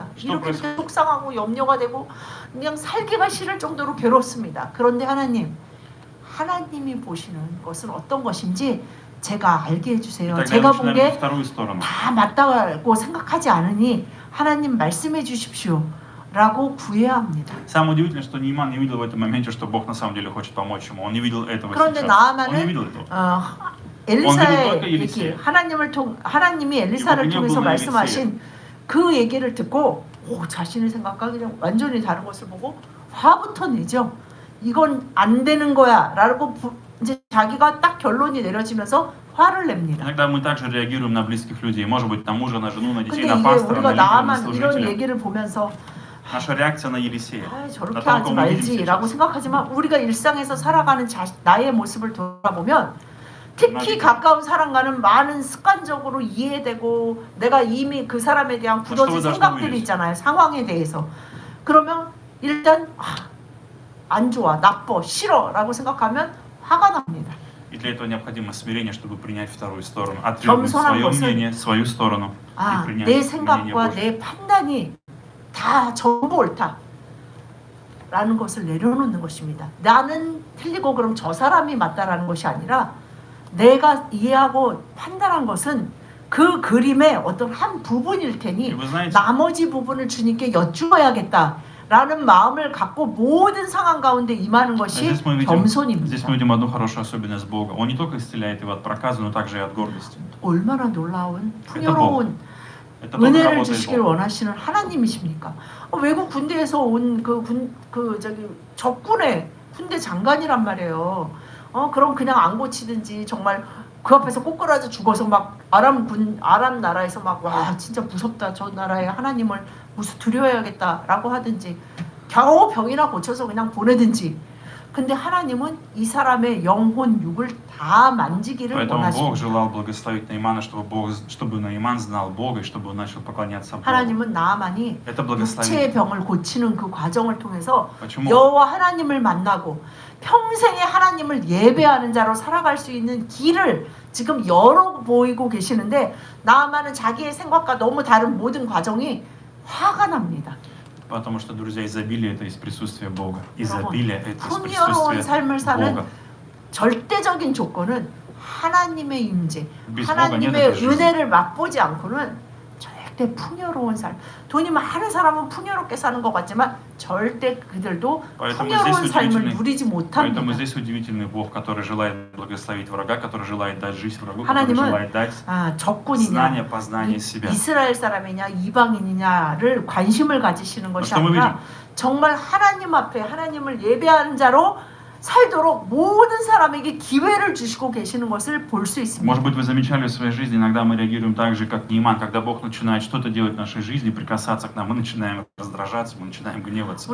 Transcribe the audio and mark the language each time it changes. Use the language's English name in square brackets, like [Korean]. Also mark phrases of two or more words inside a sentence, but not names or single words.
[Russian] что [Korean] 이렇게 [Russian] происходит? [Korean] 속상하고 염려가 되고 그냥 살기가 싫을 정도로 괴롭습니다. 그런데 하나님이 보시는 것은 어떤 것인지 제가 알게 해주세요. [Russian] И тогда [Korean] 제가 [Russian] начинаем [Korean] 본 [Russian] идти [Korean] 게 [Russian] в вторую сторону. [Korean] 다 맞다고 생각하지 않으니 하나님 말씀해 주십시오 라고 구해야 합니다. [Russian] Самое удивительное, что Нейман не видел в этом моменте, что Бог на самом деле хочет помочь ему. Он не видел этого [Korean] 그런데 [Russian] сейчас. Он не [Korean] 나아만은 [Russian] видел этого. [Korean] 엘리사의 [Russian] только [Korean] 얘기, [Russian] Елисея. [Korean] 하나님이 엘리사를 이거 그냥 통해서 보면 말씀하신 그 얘기를 듣고 자신의 생각과 그냥 완전히 다른 것을 보고 화부터 내죠. 이건 안 되는 거야 라고 이제 자기가 딱 결론이 내려지면서 화를 냅니다. [Russian] Иногда мы также реагируем на близких людей. Может быть, на мужа, на жену, на детей, [Korean] 근데 [Russian] на [Korean] 이게 [Russian] пастора, [Korean] 우리가 [Russian] на лидера, на [Korean] 나만 이런 [Russian] служителя. [Korean] 얘기를 보면서 [Russian] Наша реакция на Елисея. [Korean] 저렇게 [Russian] На том, [Korean] 하지 [Russian] кого мы видим [Korean] 말지라고 [Russian] сейчас. [Korean] 생각하지만 우리가 일상에서 살아가는 나의 모습을 돌아보면 특히 맞아요. 가까운 사람과는 많은 습관적으로 이해되고 내가 이미 그 사람에 대한 굳어진 [Russian] что вы [Korean] 생각들이 [Russian] должны [Korean] 있잖아요. 상황에 대해서. 그러면 일단 안 좋아, 나빠, 싫어 라고 생각하면 화가 납니다. [Russian] И для этого необходимо смирение, чтобы принять вторую сторону. Отвергнуть [Korean] 겸손한 [Russian] свое [Korean] 것은 [Russian] мнение, свою сторону. И принять [Korean] 내 [Russian] мнение [Korean] 생각과 [Russian] Божье. [Korean] 내 판단이 다 전부 옳다 라는 것을 내려놓는 것입니다. 나는 틀리고 그럼 저 사람이 맞다라는 것이 아니라 내가 이해하고 판단한 것은 그 그림의 어떤 한 부분일 테니 [Russian] И вы знаете, [Korean] 나머지 부분을 주님께 여쭈어야겠다라는 마음을 갖고 모든 상황 가운데 임하는 것이 [Russian] здесь мы [Korean] 겸손입니다. [Russian] видим одну хорошую особенность Бога. Он не только исцеляет его от проказа, но также и от гордости. [Korean] 얼마나 놀라운 풍요로운 [Russian] Это Бог [Korean] 은혜를 [Russian] работает [Korean] 주시길 [Russian] Бог. [Korean] 원하시는 하나님이십니까? 외국 군대에서 온 적군의 군대 장관이란 말이에요. 그럼 그냥 안 고치든지 정말 그 앞에서 꼬꾸라져 죽어서 막 아람 나라에서 막 와 진짜 무섭다 저 나라의 하나님을 두려워야겠다라고 하든지 겨우 병이나 고쳐서 그냥 보내든지. 근데 하나님은 이 사람의 영혼 육을 다 만지기를 [Russian] Поэтому Бог [Korean] 원하십니다. [Russian] желал благословить Наимана, чтобы Наиман знал Бога и чтобы он начал поклоняться Богу. [Korean] 하나님은 나아만이 [Russian] Это [Korean] 육체의 [Russian] благословение. [Korean] 병을 고치는 그 과정을 통해서 [Russian] Почему? [Korean] 여호와 하나님을 만나고 평생에 하나님을 예배하는 자로 살아갈 수 있는 길을 지금 열어 보이고 계시는데 나아만은 자기의 생각과 너무 다른 모든 과정이 화가 납니다. [Russian] Потому что, друзья, изобилие это из присутствия Бога. [Korean] 여러분, [Russian] Изобилие это из [Korean] 풍요로운 [Russian] присутствия [Korean] 삶을 사는 [Russian] Бога. [Korean] 절대적인 조건은 하나님의 임재, [Russian] без Бога нет [Korean] 하나님의 [Russian] этой жизни. [Korean] 은혜를 맛보지 않고는 절대 풍요로운 삶. 돈이 많은 사람은 풍요롭게 사는 것 같지만 절대 그들도 [Russian] Поэтому [Korean] 풍요로운 [Russian] здесь [Korean] 삶을 [Russian] удивительный, [Korean] 누리지 [Russian] поэтому [Korean] 못합니다. [Russian] здесь удивительный Бог, который желает благословить врага, который желает дать жизнь врагу, который [Korean] 하나님은 [Russian] желает дать [Korean] 적군이냐, [Russian] знание, познание себя. [Korean] 이스라엘 사람이냐, 이방인이냐를 관심을 가지시는 것이 [Russian] что мы [Korean] 아니라 정말 하나님 앞에 하나님을 예배하는 자로 살도록 모든 사람에게 기회를 주시고 계시는 것을 볼 수 있습니다. [Russian] Может быть, вы замечали в своей жизни, иногда мы реагируем так же, как Нейман, когда Бог начинает что-то делать в нашей жизни, прикасаться к нам, мы начинаем раздражаться, мы начинаем гневаться,